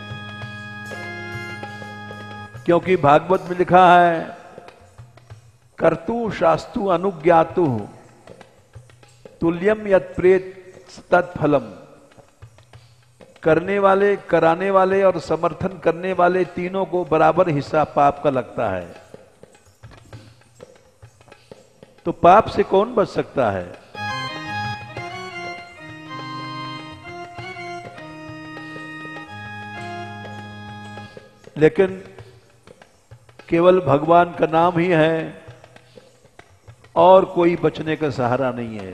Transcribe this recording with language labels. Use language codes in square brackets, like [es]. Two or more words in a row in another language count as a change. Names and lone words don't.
[hi] क्योंकि भागवत में लिखा है [sa] कर्तु शास्तु अनुज्ञातु तुल्यम यत् प्रेत तत्फलम। [hi] करने वाले, कराने वाले और समर्थन करने वाले तीनों को बराबर हिस्सा पाप का लगता है। तो पाप से कौन बच सकता है? लेकिन केवल भगवान का नाम ही है और कोई बचने का सहारा नहीं है।